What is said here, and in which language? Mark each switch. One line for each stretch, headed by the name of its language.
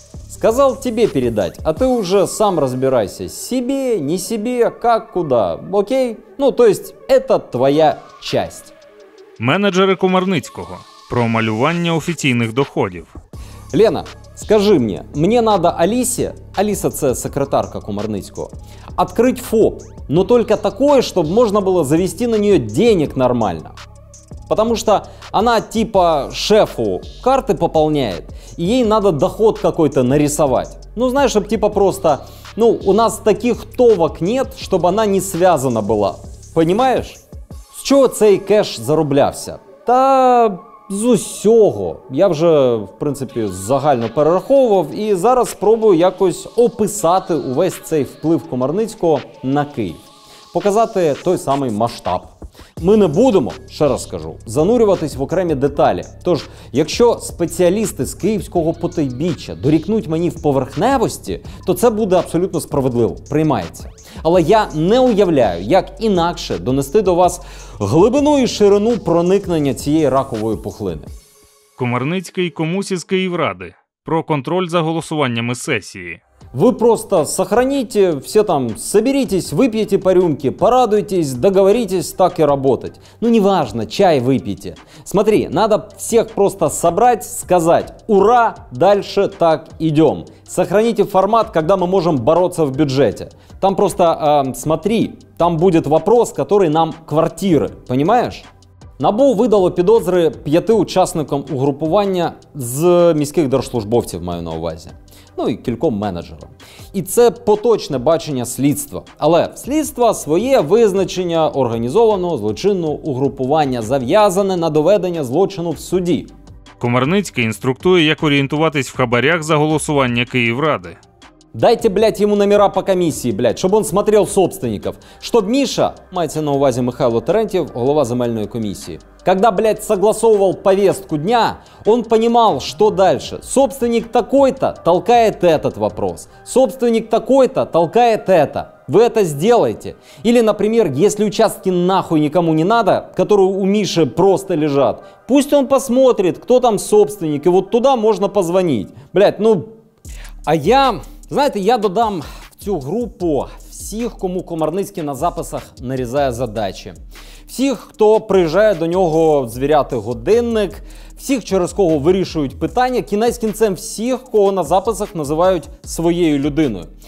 Russian: Сказал тебе передать, а ты уже сам разбирайся. Себе, не себе, как, куда. Окей? Ну, то есть, это твоя часть.
Ukrainian: Менеджери Комарницького. Про малювання офіційних доходів.
Russian: Лена, скажи мне надо Алисе,
Ukrainian: Алиса це секретарка Комарницького,
Russian: открыть ФОП, но только такое, чтобы можно было завести на нее денег нормально. Потому что она типа шефу карты пополняет, и ей надо доход какой-то нарисовать. Ну, знаешь, чтобы типа просто, ну, у нас таких товок нет, чтобы она не связана была. Понимаешь?
Ukrainian: З чого цей кеш зароблявся? Та з усього. Я вже, в принципі, загально перераховував і зараз спробую якось описати увесь цей вплив Комарницького на Київ. Показати той самий масштаб. Ми не будемо, ще раз скажу, занурюватись в окремі деталі. Тож, якщо спеціалісти з київського потойбіччя дорікнуть мені в поверхневості, то це буде абсолютно справедливо, приймається. Але я не уявляю, як інакше донести до вас глибину і ширину проникнення цієї ракової пухлини. Комарницький комусь із Київради. Про контроль за голосуваннями сесії.
Russian: Вы просто сохраните, все там соберитесь, выпьете по рюмке, порадуйтесь, договоритесь так и работать. Ну неважно, чай выпейте. Смотри, надо всех просто собрать, сказать «Ура! Дальше так идем». Сохраните формат, когда мы можем бороться в бюджете. Там просто, смотри, там будет вопрос, который нам квартиры, понимаешь?
Ukrainian: НАБУ видало підозри 5 учасникам угрупування з міських держслужбовців, маю на увазі. Ну і кільком менеджерам. І це поточне бачення слідства. Але в слідства своє визначення організованого злочинного угрупування, зав'язане на доведення злочину в суді. Комарницький інструктує, як орієнтуватись в хабарях за голосування Київради.
Russian: Дайте, блядь, ему номера по комиссии, блядь, чтобы он смотрел собственников. Чтоб Миша,
Ukrainian: мається на увазі Михайло Терентьєв, голова
Russian: земельной комиссии, когда, блядь, согласовывал повестку дня, он понимал, что дальше. Собственник такой-то толкает этот вопрос. Собственник такой-то толкает это. Вы это сделаете. Или, например, если участки нахуй никому не надо, которые у Миши просто лежат, пусть он посмотрит, кто там собственник, и вот туда можно позвонить. Блядь, ну... А я...
Ukrainian: Знаєте, я додам в цю групу всіх, кому Комарницький на записах нарізає задачі. Всіх, хто приїжджає до нього звіряти годинник, всіх, через кого вирішують питання, кінець кінцем всіх, кого на записах називають своєю людиною.